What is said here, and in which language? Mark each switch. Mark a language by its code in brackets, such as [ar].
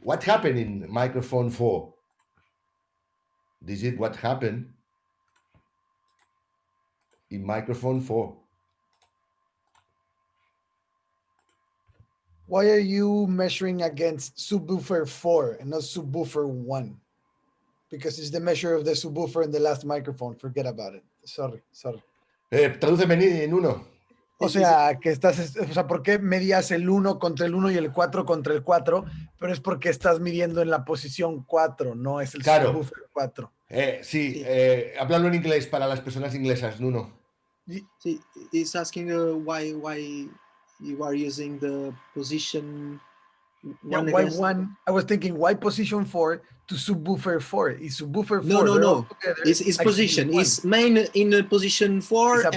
[en] What happened in microphone 4? This is what happened in microphone 4. Why are you measuring against subwoofer 4 and not subwoofer 1? Because it's the measure of the subwoofer in the last microphone. Forget about it. Sorry. [es] Tradúceme, Nuno. O sea, ¿por qué medías el 1 contra el 1 y el 4 contra el 4? Pero es porque estás midiendo en la posición 4, no es el Claro. subwoofer 4. Sí, háblalo en inglés para las personas inglesas, Nuno. [en] See, it's asking why you are using the position Yeah, why one? I was thinking, why position 4 to subwoofer 4? Is subwoofer 4? No. Together, It's position. It's main in position 4 It's a